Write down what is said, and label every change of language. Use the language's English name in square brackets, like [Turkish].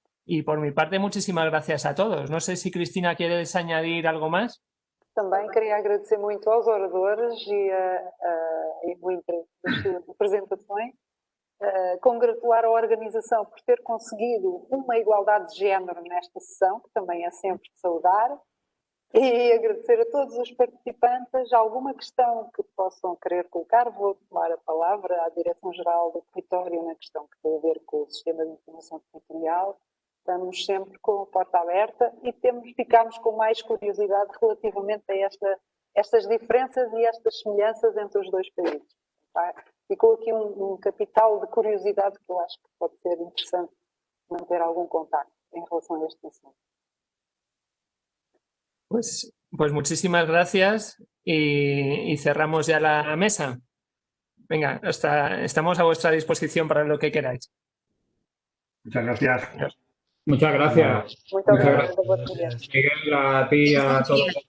[Spanish] Y por mi parte, muchísimas gracias a todos. No sé si, Cristina, quieres añadir algo más. [Portuguese] Também queria agradecer muito aos oradores e o interesse das suas apresentações. Congratular a organização por ter conseguido uma igualdade de género nesta sessão, que também é sempre de saudar, e agradecer a todos os participantes. Alguma questão que possam querer colocar, vou tomar a palavra à Direção-Geral do Território na questão que tem a ver com o Sistema de Informação Territorial. Estamos sempre com a porta aberta e ficamos com mais curiosidade relativamente a estas diferenças e estas semelhanças entre os dois países. Tá? Ficou aqui um capital de curiosidade que eu acho que pode ser interessante manter algum contacto [Spanish] en relación a este asunto. Pues muchísimas gracias y cerramos ya la mesa. Venga, estamos a vuestra disposición para lo que queráis. Muchas gracias. Muchas gracias. Muchas gracias. Miguel, a ti y a todos.